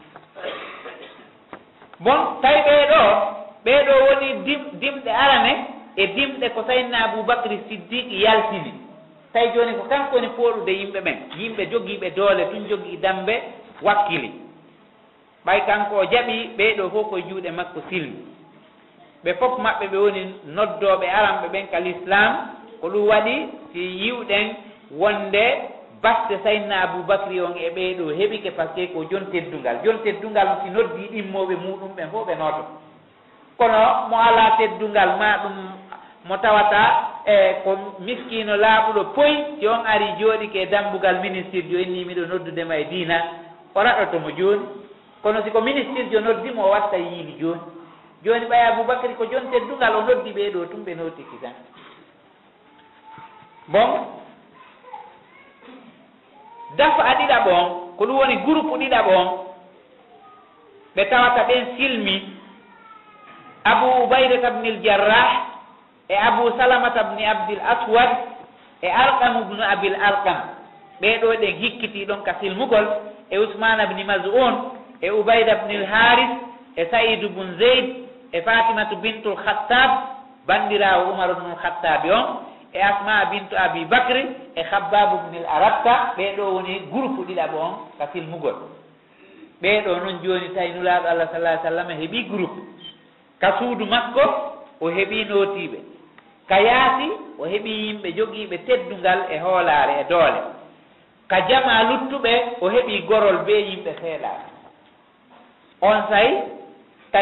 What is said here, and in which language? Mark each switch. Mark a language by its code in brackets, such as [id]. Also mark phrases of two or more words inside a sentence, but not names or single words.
[ff] bon tawi ɓeeɗo woni dimɗe arane e dimɗe ko sayidna Aboubacry Siddiqi yaltini tawi joni ko kanko woni pooɗude yimɓe ɓen yimɓe jogiiɓe doole tun jogii dambe wakkili ɓay kanko o jaɓi ɓeeɗo fof koye juuɗe makko silmi ɓe fof maɓɓe ɓe woni noddooɓe aranɓe ɓen ka l'islam ko ɗum waɗi si yiwɗen wonde batte sayidna Aboubacry on e ɓeeɗo heɓike par ce que ko jon teddungal si noddi ɗimmoɓe muɗum ɓen fof ɓe nooto kono mo ala teddungal ma ɗum mo tawata ko miskino laaɓuɗo poyi si on ari jooɗike dambugal ministre jo inni miɗo noddudema e diina o raɗotomo jooni kono siko ministre jo noddimo o watta yiini jooni ɓay Aboubacry ko jon teddungal o noddi ɓeeɗo tum ɓe notiki tan bon dafa ɗiɗaɓon ko ɗum woni groupe ɗiɗaɓon ɓe tawata ɓen silmi Abu Ubaydata ibn al-Jarrah e Abu Salamata ibn Abdil Aswad e Arqam ibn Abil Arqam ɓeɗo ɗen hikkiti ɗon ka silmugol e Usman ibn Maz'un e Ubayda ibn al-Harith e Sa'id ibn Zayd e Fatimatu bintul Khattab bandirawo Umar ibn al-Khattab on e Asma bintu Abi Bakri e Khabbab ibn al-Aratta ɓeɗo woni groupe ɗiɗaɓo on ka silmugol ɓeɗo noon joni tawi nulaɗo Allah [ar] صلى الله عليه وسلم [ff] heeɓi groupe ka suudu makko o heeɓi notiɓe ka yaasi o heeɓi yimɓe jogiiɓe teddungal e hoolare e doole ka jama luttuɓe o heeɓi gorol be yimɓe seeɗaɓe on sayi tawi